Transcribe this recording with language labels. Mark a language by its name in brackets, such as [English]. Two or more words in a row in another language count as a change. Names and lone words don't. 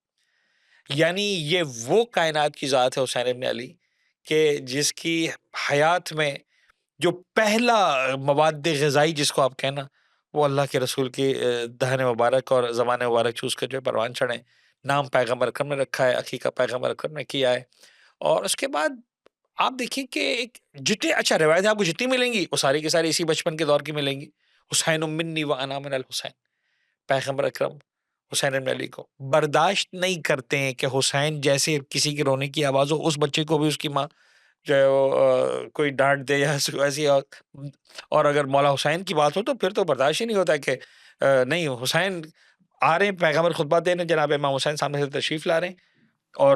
[Urdu] یعنی یہ وہ کائنات کی ذات ہے حسین ابن علی، کہ جس کی حیات میں جو پہلا مواد غذائی جس کو آپ کہنا، وہ اللہ کے رسول کی دہن مبارک اور زبان مبارک چوس کر جو ہے پروان چڑھے. نام پیغمبر اکرم نے رکھا ہے، عقیقہ پیغمبر اکرم نے کیا ہے. اور اس کے بعد آپ دیکھیں کہ ایک جتنے اچھا روایت آپ کو جتنی ملیں گی وہ ساری کی ساری اسی بچپن کے دور کی ملیں گی. [Arabic] حسین منی و انا من الحسین، [Urdu] پیغمبر اکرم حسین ابن علی کو برداشت نہیں کرتے ہیں کہ حسین جیسے کسی کی رونے کی آواز ہو، اس بچے کو بھی اس کی ماں جو ہے وہ کوئی ڈانٹ دے یا ایسی. اور اگر مولا حسین کی بات ہو تو پھر تو برداشت ہی نہیں ہوتا کہ نہیں حسین آ رہے ہیں، پیغمبر خطبہ دینے، جناب امام حسین سامنے سے تشریف لا رہے ہیں، اور